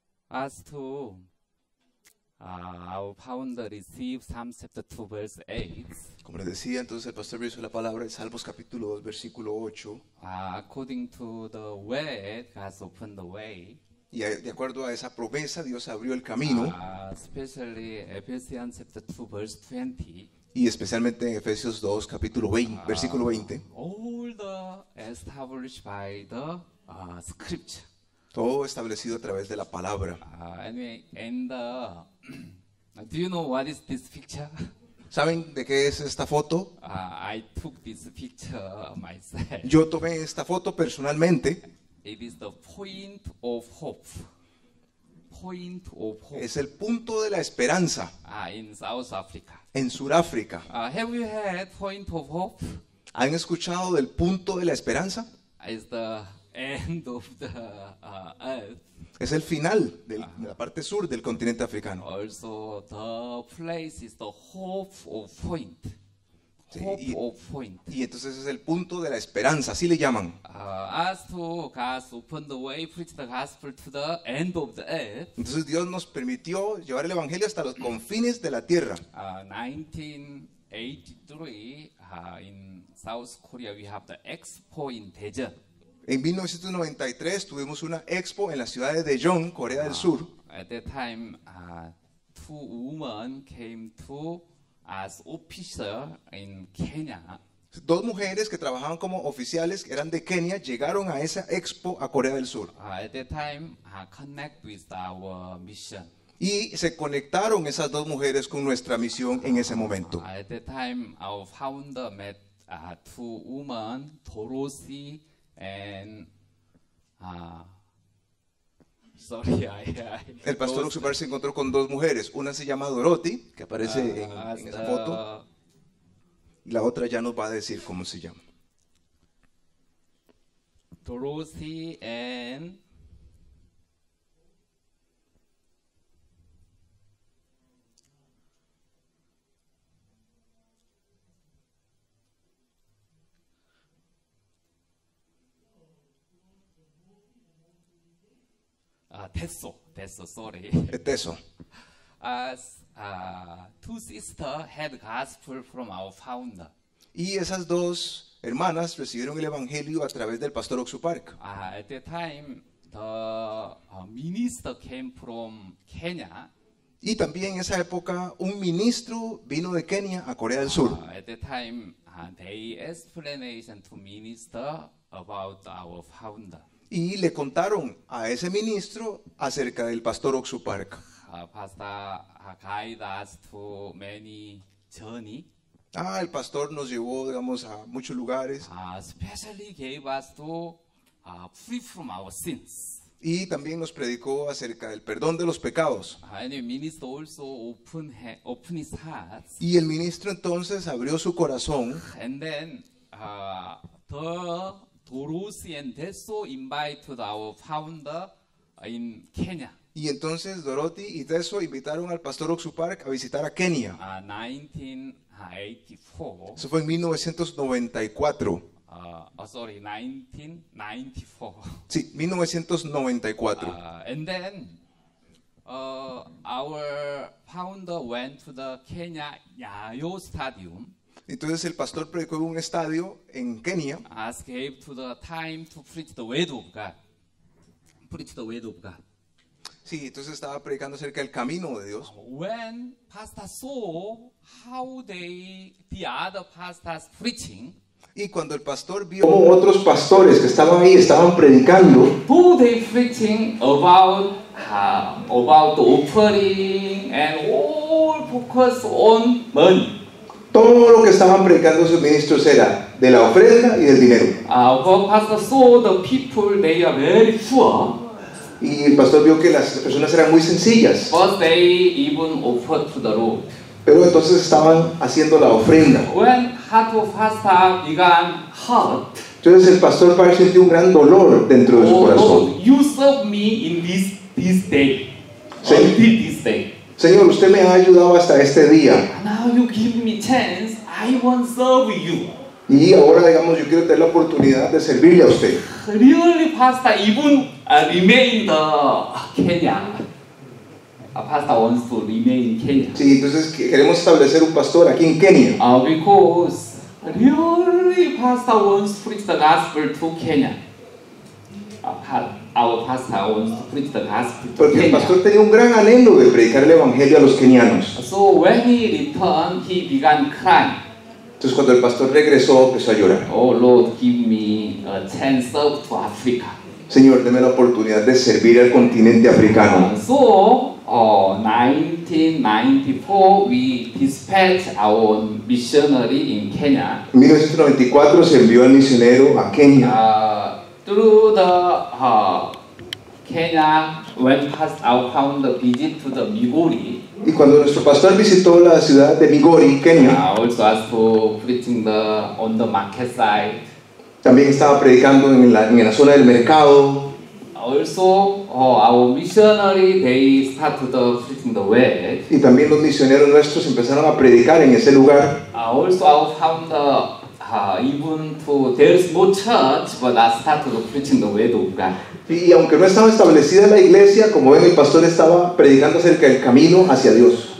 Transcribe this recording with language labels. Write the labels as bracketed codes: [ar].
[en] As to our founder received Psalm chapter 2 verse 8. [es] Como les decía, entonces el pastor hizo la palabra en Salmos capítulo 2 versículo 8. [en] According to the way, God opened the way. [es] Y de acuerdo a esa promesa, Dios abrió el camino. [en] Especially Ephesians chapter 2 verse 20. [es] Y especialmente en Efesios 2 capítulo 20, versículo 20. [en] All the established by the scripture. [es] Todo establecido a través de la palabra. [en] Anyway, and do you know what is this picture? [es] ¿Saben de qué es esta foto? [en] I took this picture myself. [es] Yo tomé esta foto personalmente. [en] It is the point of hope. Point of hope. [es] Es el punto de la esperanza [en] In South Africa. [es] en Sudáfrica. [en] Have you heard point of hope? [es] ¿Han escuchado del punto de la esperanza? [en] It's the end of the earth. [es] Es el final de la parte sur del continente africano. [en] Also, the place is the hope of point. [es] Sí, [en] Hope of point. [es] Y entonces es el punto de la esperanza, así le llaman. [en] As to God opened the way, preach the gospel to the end of the earth. [es] Entonces Dios nos permitió llevar el evangelio hasta los confines de la tierra. [en] 1983, in South Korea, we have the Expo in Daejeon. [es] En 1993 tuvimos una expo en la ciudad de Daejeon, Corea del Sur. [en] At that time, two women came to as officer in Kenya. [es] Dos mujeres que trabajaban como oficiales, que eran de Kenia, llegaron a esa expo a Corea del Sur. [en] At that time, connect with our mission. [es] Y se conectaron esas dos mujeres con nuestra misión en ese momento. [en] At that time, our founder met two women, Dorothy and sorry, [es] El pastor Oxupar se encontró con dos mujeres. Una se llama Dorothy, que aparece en esa foto, y la otra ya nos va a decir cómo se llama. [en] Dorothy and Teso, sorry. [es] Eso. [en] As two sisters had gospel from our founder. [es] Y esas dos hermanas recibieron el evangelio a través del pastor Oxupark. [en] At that time, the minister came from Kenya. [es] Y también en esa época un ministro vino de Kenia a Corea del Sur. [en] At that time, they explanation to minister about our founder. [es] Y le contaron a ese ministro acerca del pastor Oxupark. [en] Pastor guide us to many journey. [es] El pastor nos llevó, digamos, a muchos lugares. [en] Especially gave us to free from our sins. [es] Y también nos predicó acerca del perdón de los pecados. [en] And the minister also open his heart. [es] Y el ministro entonces abrió su corazón. [en] And then the Dorothy and Teso invited our founder in Kenya. [es] Y entonces Dorothy y Teso invitaron al pastor Oxupark a visitar a Kenia. [en] 1984. [es] Eso fue en 1994. [en] Sorry, 1994. [es] Sí, 1994. [en] And then our founder went to the Kenya Nyayo Stadium. [es] Entonces el pastor predicó en un estadio en Kenia. [en] Gave to the time to preach the word of God. Preach the word of God. [es] Sí, entonces estaba predicando acerca del camino de Dios. [en] When pastor saw how the other pastors preaching, [es] y cuando el pastor vio cómo otros pastores que estaban ahí estaban predicando, [en] they preaching about the offering and all focus on money. [es] Todo lo que estaban predicando sus ministros era de la ofrenda y del dinero. [en] But pastor saw the people, they are very poor. [es] Y el pastor vio que las personas eran muy sencillas. [en] But they even offered to the Lord. [es] Pero entonces estaban haciendo la ofrenda. [en] When heart of pastor began hurt, [es] entonces el pastor sintió un gran dolor dentro de su corazón. [en] You serve me in this day. Until this day. [es] Señor, usted me ha ayudado hasta este día. [en] Now you give me chance, I want to serve you. [es] Y ahora, digamos, yo quiero tener la oportunidad de servirle a usted. [en] Really, pastor, even remain the Kenya. Pastor wants to remain in Kenya. [es] Sí, entonces queremos establecer un pastor aquí en Kenia. [en] Because really, pastor wants to preach the gospel to Kenya. Our pastor wants to preach the gospel to [es] Porque [en] Kenya. [es] el pastor tenía un gran anhelo de predicar el evangelio a los kenianos. [en] So when he returned, he began crying. [es] Entonces cuando el pastor regresó, empezó a llorar. [en] Oh Lord, give me a chance to Africa. [es] Señor, deme la oportunidad de servir al continente africano. [en] So, 1994, we dispatched our missionary in Kenya. [es] En 1994 se envió al misionero a Kenia. [en] Through the Kenya, when our founder visit to the Migori. [es] Y cuando nuestro pastor visitó la ciudad de Migori, Kenia, [en] also asked for preaching on the market side. [es] También estaba predicando en la zona del mercado. [en] Also, our missionary, they started preaching the word. [es] Y también los misioneros nuestros empezaron a predicar en ese lugar. [en] Also, our founder, even though there is no church, but I started preaching the word of God. [es] Y aunque no estaba establecida la iglesia, como ven, el pastor estaba predicando acerca del camino hacia Dios.